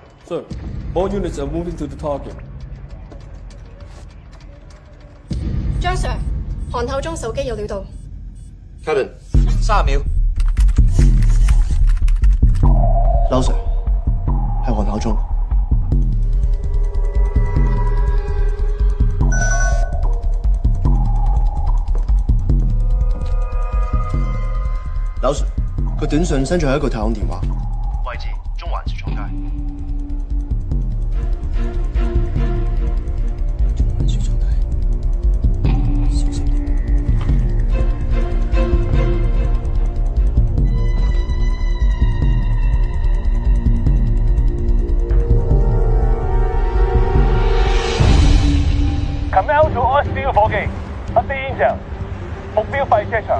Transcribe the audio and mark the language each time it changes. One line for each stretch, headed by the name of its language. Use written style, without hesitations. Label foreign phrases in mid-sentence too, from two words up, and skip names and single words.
English: Sir, all units are moving to the target.
Cantonese: 張 Sir， 韓透中手機有料到。 Captain， 30秒。劉 Sir， 係韓透中。劉 Sir， 個短信 send 咗喺一個太空電話，位置中環雪廠街。
English: Command to all steel 伙計 ，update intel，
Cantonese: 目標廢車場，